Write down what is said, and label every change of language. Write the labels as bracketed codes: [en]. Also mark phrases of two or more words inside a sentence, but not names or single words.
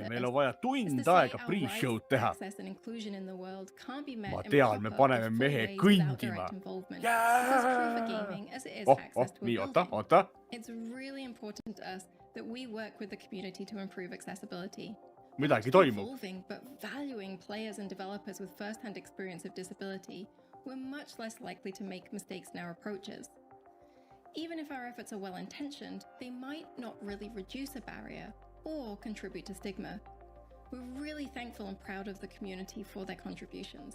[et] Meil on vaja tund aega pre-show'd teha. Ma tean, me paneme mehe kõndima. Nii, oota. Midagi toimub. [en] Even if our efforts are well-intentioned, they might not really reduce a barrier or contribute to stigma. We're really thankful and proud of the community for their contributions.